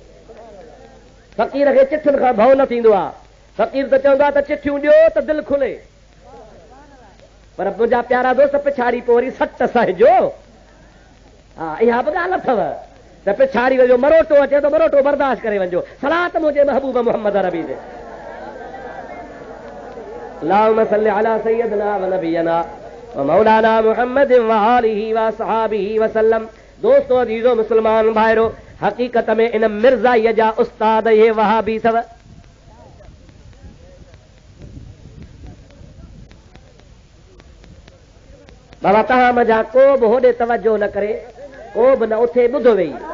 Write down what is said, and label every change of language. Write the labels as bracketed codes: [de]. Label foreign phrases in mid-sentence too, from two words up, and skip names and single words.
[sd] फ़क़ीर खे चिठियुनि खां भउ न थींदो आहे। फ़क़ीर त चवंदो आहे त चिठियूं ॾियो त दिलि खुले, पर मुंहिंजा प्यारा दोस्त पिछाड़ी पोइ वरी सट सहजो। हा इहा बि ॻाल्हि अथव त पिछाड़ी वञो मरोटो अचे त मरोटो बर्दाश्त करे वञो। सलात मुंहिंजे महबूब मोहम्मद रबी दे [ar] اللهم صل على سيدنا و نبينا و مولانا محمد و آله و صحبه و سلم. [sd] दोस्तों अजीजो मुसलमान भाइरो, हक़ीक़त में इन मिर्ज़ाईअ जा उस्ताद इहे वहाबी अथव। बाबा तव्हां मज़ा को बि होॾे तवजो न करे, को बि न उथे ॿुधो वेही।